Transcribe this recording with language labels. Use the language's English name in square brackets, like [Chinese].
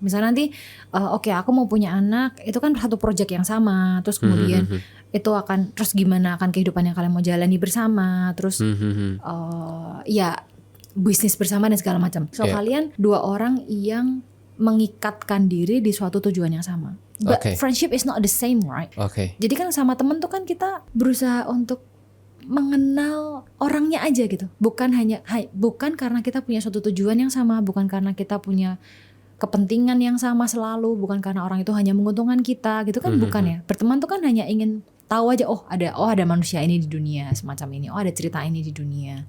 [Indonesian] Misalnya nanti oke, aku mau punya anak, itu kan satu project yang sama. Terus kemudian itu akan, terus gimana akan kehidupan yang kalian mau jalani bersama. Terus ya bisnis bersama dan segala macam. So kalian dua orang yang mengikatkan diri di suatu tujuan yang sama. [English] But friendship is not the same, right? [Indonesian] Jadi kan sama temen tuh kan kita berusaha untuk mengenal orangnya aja gitu, bukan karena kita punya suatu tujuan yang sama, bukan karena kita punya kepentingan yang sama selalu, bukan karena orang itu hanya menguntungkan kita gitu kan, bukan ya. Berteman tuh kan hanya ingin tahu aja, ada manusia ini di dunia semacam ini, ada cerita ini di dunia.